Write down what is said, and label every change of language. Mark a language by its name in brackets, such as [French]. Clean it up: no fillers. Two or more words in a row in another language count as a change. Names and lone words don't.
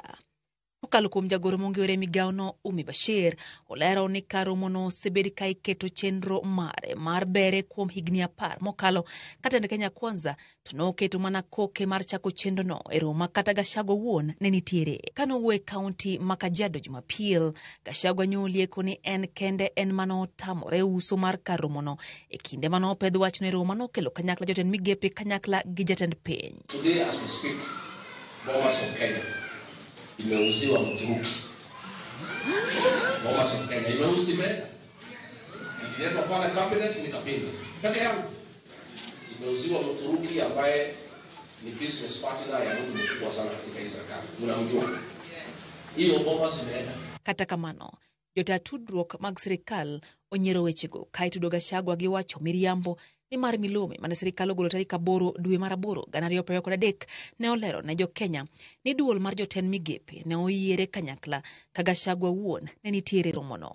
[Luo (Kenya and Tanzania)] Kokalo kuom jagoro mong'ere migao no Umi Bashir olero ni kar romo no osebed ka iketo chenro mare mar bere kuom higni 10 mokalo kata ne Kenya Kwanza to noketo mana koke mar chako chenro no e romo kata Gachagua wuon ne nitiere. Kanowuoyo e kaunti ma Kajiado Jumapil, Gachagua nyolieko ni en kende en mano tamore uso mar kar romo no e kinde mano pedh wach ne romo no kelo kanyakla jotend migepe kanyakla gi jatend piny. [English] Today as we speak, [Swahili] Bomas of Kenya imeuziwa Mturuki. Bomas of Kenya imeuziwa ikiletwa pale cabinet nikapinga peke yangu. Imeuziwa Mturuki ambaye ni [English] business partner [Swahili] ya mtu mkubwa sana katika hii serikali. Mnamjua. Hiyo Bomas imeenda. [Luo (Kenya and Tanzania)] Kata kamano jota tudruok mag sirikal onyiero wechego kaitudo Gachagua gi wacho miriambo ni mar milome mane sirikal ogolo tarik 8 dwe mar 8 2023 ne olero ne jo Kenya ni duol mar jotend migepe ne oyiere kanyakla ka Gachagua wuon ne nitiere romono.